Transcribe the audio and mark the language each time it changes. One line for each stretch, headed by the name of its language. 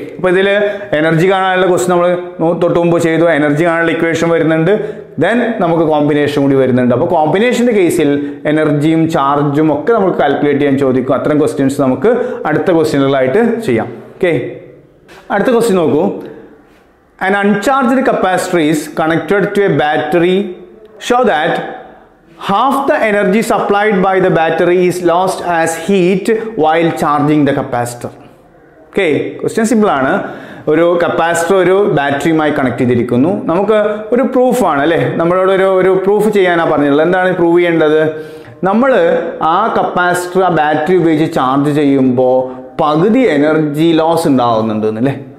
Malayalam: അപ്പോൾ ഇതിൽ എനർജി കാണാനുള്ള ക്വസ്റ്റ്യൻ നമ്മൾ തൊട്ട് മുമ്പ് ചെയ്തു. എനർജി കാണാനുള്ള ഇക്വേഷൻ വരുന്നുണ്ട്. ദെൻ നമുക്ക് കോമ്പിനേഷൻ കൂടി വരുന്നുണ്ട്. അപ്പോൾ കോമ്പിനേഷൻ്റെ കേസിൽ എനർജിയും ചാർജും ഒക്കെ നമുക്ക് കാൽക്കുലേറ്റ് ചെയ്യാൻ ചോദിക്കും. അത്തരം ക്വസ്റ്റ്യൻസ് നമുക്ക് അടുത്ത ക്വസ്റ്റ്യനുകളായിട്ട് ചെയ്യാം. ഓക്കെ. അടുത്ത ക്വസ്റ്റ്യൻ നോക്കൂ.
English: An uncharged capacitor is connected to a battery. Show that half the energy supplied by the battery is lost as heat while charging the capacitor.
Malayalam: Okay. Question simple ആണ്. ഒരു capacitor ഒരു ബാറ്ററിയുമായി connect ചെയ്തിരിക്കുന്നു. നമുക്ക് ഒരു പ്രൂഫാണ് അല്ലേ. നമ്മളോട് ഒരു പ്രൂഫ് ചെയ്യാനാണ് പറഞ്ഞിട്ടുള്ളത്. എന്താണ് പ്രൂവ് ചെയ്യേണ്ടത്? നമ്മൾ ആ കപ്പാസിറ്റർ ആ ബാറ്ററി ഉപയോഗിച്ച് ചാർജ് ചെയ്യുമ്പോൾ പകുതി എനർജി ലോസ് ഉണ്ടാവുന്നുണ്ട് അല്ലേ.